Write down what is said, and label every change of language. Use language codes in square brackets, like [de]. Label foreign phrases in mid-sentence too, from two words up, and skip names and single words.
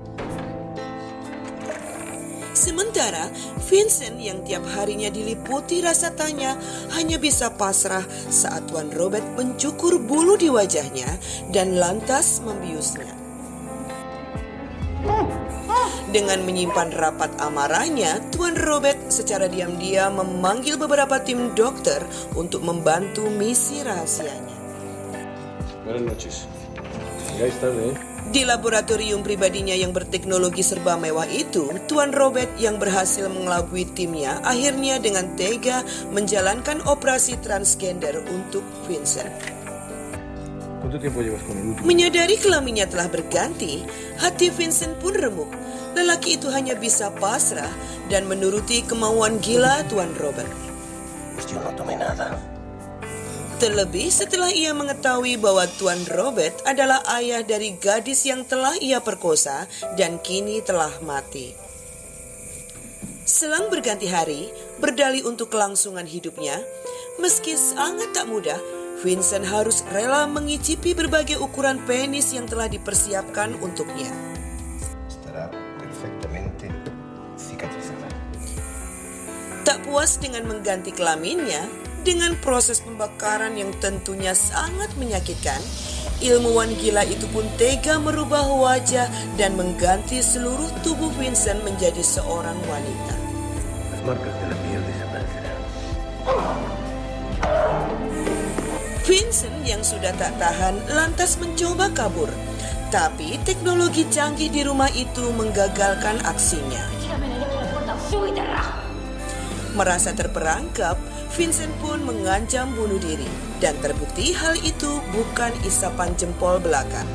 [id] Sementara Vincent yang tiap harinya diliputi rasa tanya hanya bisa pasrah saat Tuan Robert mencukur bulu di wajahnya dan lantas membiusnya. Dengan menyimpan rapat amarahnya, Tuan Robert secara diam-diam memanggil beberapa tim dokter untuk membantu misi rahasianya. [es] Buenas noches. Llegáis tarde, [id] Di laboratorium pribadinya yang berteknologi serba mewah itu, Tuan Robert yang berhasil mengelabui timnya akhirnya dengan tega menjalankan operasi transgender untuk Vincent. [es] ¿Cuánto tiempo llevas con el último? [id] Menyadari kelaminnya telah berganti, hati Vincent pun remuk. Lelaki itu hanya bisa pasrah dan menuruti kemauan gila Tuan Robert. [es] Yo no tomé nada. [id] Terlebih setelah ia mengetahui bahwa Tuan Robert adalah ayah dari gadis yang telah ia perkosa dan kini telah mati. Selang berganti hari, berdalih untuk kelangsungan hidupnya, meski sangat tak mudah, Vincent harus rela mengicipi berbagai ukuran penis yang telah dipersiapkan untuknya. [es] Estará perfectamente cicatrizada. [id] Tak puas dengan mengganti kelaminnya, dengan proses pembakaran yang tentunya sangat menyakitkan, ilmuwan gila itu pun tega merubah wajah dan mengganti seluruh tubuh Vincent menjadi seorang wanita. [es] Las marcas de la piel desaparecerán. [id] Vincent yang sudah tak tahan lantas mencoba kabur. Tapi teknologi canggih di rumah itu menggagalkan aksinya. Merasa terperangkap, Vincent pun mengancam bunuh diri dan terbukti hal itu bukan isapan jempol belaka.